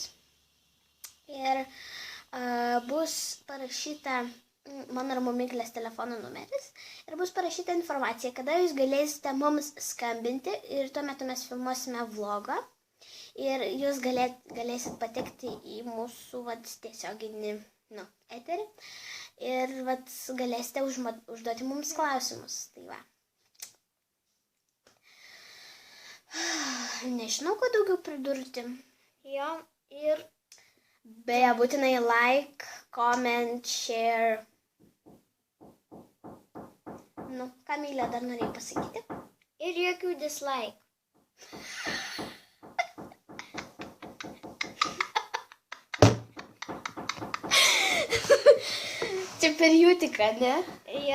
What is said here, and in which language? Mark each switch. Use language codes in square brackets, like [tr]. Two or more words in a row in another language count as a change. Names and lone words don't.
[lt] Ir bus parašyta mano ir Miglės telefono numeris ir bus parašyta informacija, kada jūs galėsite mums skambinti ir tuo metu mes filmuosime vlogą ir jūs galėsit patekti į mūsų tiesioginį eterį ir galėsite užduoti mums klausimus. Tai va. Nežinau, ko daugiau pridurti. Jo, ir beje, būtinai [en] like, comment, share. [lt] Ką Miglė dar norėjau pasakyti? Ir jokių dislike. Čia per jūtiką, ne? Jo.